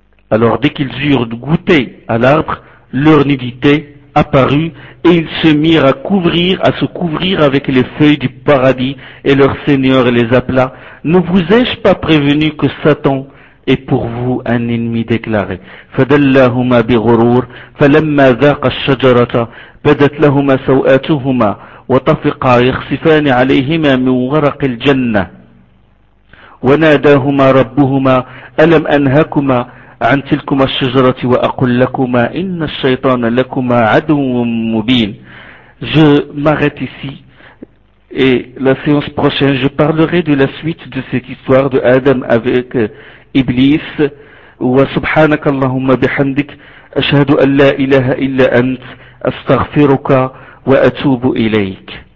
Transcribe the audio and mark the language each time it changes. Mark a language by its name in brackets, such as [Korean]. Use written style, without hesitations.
[French] Alors dès qu'ils eurent goûté à l'arbre, leur nudité apparut et ils se mirent à se couvrir avec les feuilles du paradis et leur Seigneur les appela. Ne vous ai-je pas prévenu que Satan est pour vous un ennemi déclaré? [Arabic] فَدَلَّاهُمَا بِغُرُورٍ فَلَمَّا ذَاقَ الشَّجَرَةَ بَدَتْ لَهُمَا سَوْآتُهُمَا وَطَفِقَا يَخْصِفَانِ عَلَيْهِمَا مِنْ وَرَقِ الْجَنَّةِ وَنَادَاهُمَا رَبُّهُمَا أَلَمْ أَنْهَكُمَا عن تلكما الشجرة وأقول لكما إن الشيطان لكما عدو مبين. [French] Je m'arrête ici et la séance prochaine je parlerai de la suite de cette histoire de Adam avec Iblis. [Arabic] وسبحانك اللهم بحمدك أشهد أن لا إله إلا أنت أستغفرك وأتوب إليك.